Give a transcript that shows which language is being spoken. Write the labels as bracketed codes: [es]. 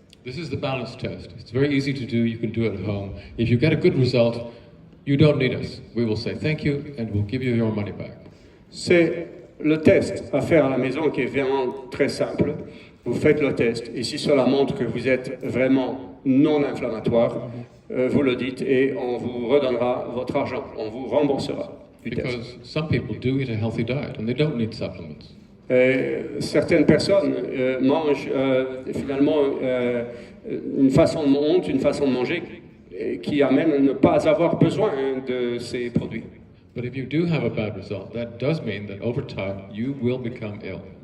[en] This is the balance test. It's very easy to do. You can do it at home. If you get a good result, you don't need us. We will say thank you and we'll give you your money back. [fr] C'est le test à faire à la maison qui est vraiment très simple. Vous faites le test et si cela montre que vous êtes vraiment non inflammatoire, vous le dites et on vous redonnera votre argent. On vous remboursera du test. [en] Because some people do eat a healthy diet and they don't need supplements. [fr] Certaines personnes mangent finalement une façon de manger qui amène à ne pas avoir besoin de ces produits. [en] But if you do have a bad result, that does mean that over time you will become ill.